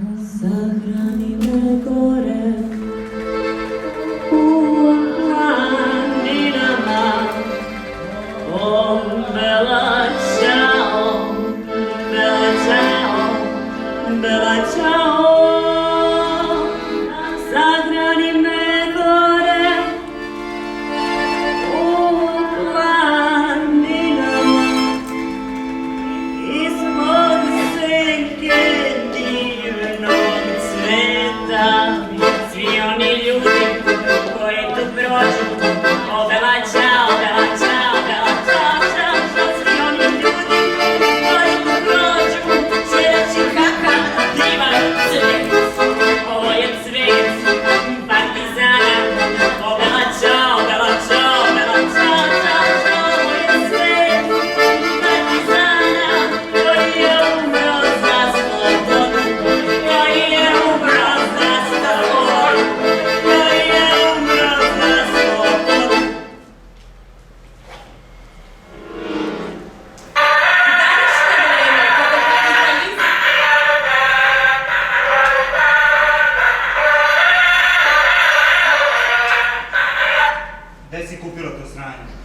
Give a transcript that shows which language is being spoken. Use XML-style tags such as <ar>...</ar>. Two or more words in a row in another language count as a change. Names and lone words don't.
<sr>Sahrani me gore u planinama.</sr> <it>Oh, bella ciao, bella ciao, bella ciao.</it> <sr>Sahrani me gore u planinama. Ispod senke divnog cveta, svi oni ljudi koji tu prođu,</sr> <it>o bella ciao, bella ciao, bella ciao, ciao,</it> <sr>ciao. Svi oni ljudi koji tu prođu, svjedoči kakav divan cvet. Ovo je cvet partizana,</sr> <it>o bella ciao, bella ciao, bella ciao, ciao,</it> <sr>ciao. Ovo je cvet partizana koji je umro za slobodu, koji je umro za slobodu, koji je umro za slobodu. Gde si kupila to sranje?</sr>